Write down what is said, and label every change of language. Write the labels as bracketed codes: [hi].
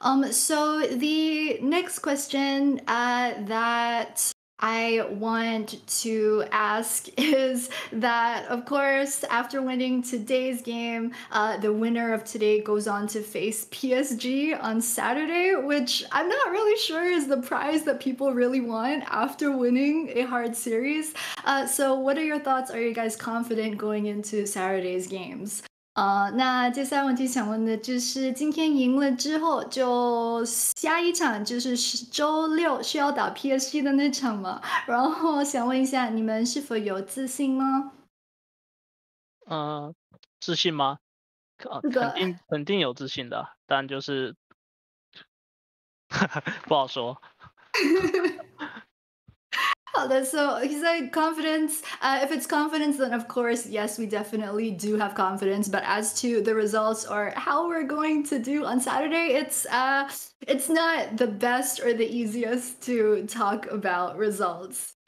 [en] So the next question that I want to ask is that, of course, after winning today's game, the winner of today goes on to face PSG on Saturday, which I'm not really sure is the prize that people really want after winning a hard series. So what are your thoughts? Are you guys confident going into Saturday's games? [zh] 那接下来问题想问的就是，今天赢了之后，就下一场就是周六是要打 PSG 的那场嘛？然后想问一下，你们是否有自信呢？自信吗？是的。肯定有自信的，但就是不好说。 [en] So he said confidence. If it's confidence, then of course, yes, we definitely do have confidence. But as to the results or how we're going to do on Saturday, it's not the best or the easiest to talk about results.